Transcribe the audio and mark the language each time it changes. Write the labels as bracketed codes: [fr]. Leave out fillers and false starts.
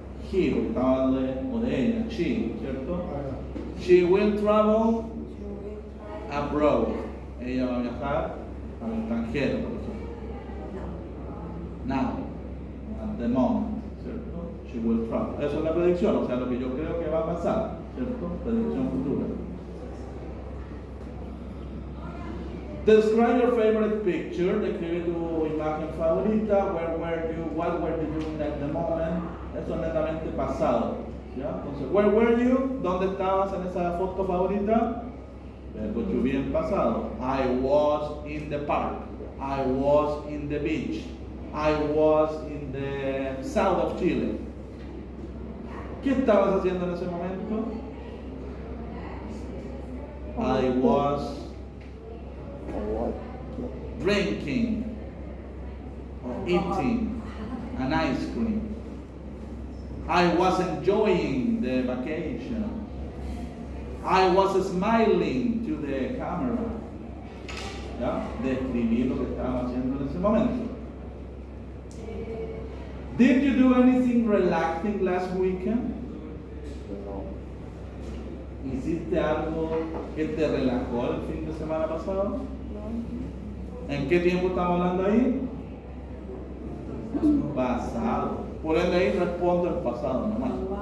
[es] He, porque estaba hablando de ella, she, ¿cierto? [en] She will travel abroad. [es] Ella va a viajar al extranjero, por ejemplo. [en] Now, at the moment, [es] ¿cierto? [en] She will travel. [es] Eso es la predicción, o sea, lo que yo creo que va a pasar, ¿cierto? Predicción futura. [en] Describe your favorite picture. [es] Describe tu imagen favorita. [en] Where were you? What were you doing at the moment? [es] Eso es netamente pasado. ¿Ya? [en] Entonces, where were you? [es] ¿Dónde estabas en esa foto favorita? Verbo to be en pasado. [en] I was in the park. I was in the beach. I was in the south of Chile. [es] ¿Qué estabas haciendo en ese momento? [en] I was drinking or eating an ice cream. I was enjoying the vacation. I was smiling to the camera. [es] ¿Ya? Describí lo que estaba haciendo en ese momento. [en] Did you do anything relaxing last weekend? [es] ¿Hiciste algo que te relajó el fin de semana pasado? ¿En qué tiempo estamos hablando ahí? Pasado. Por ende ahí respondo el pasado nomás.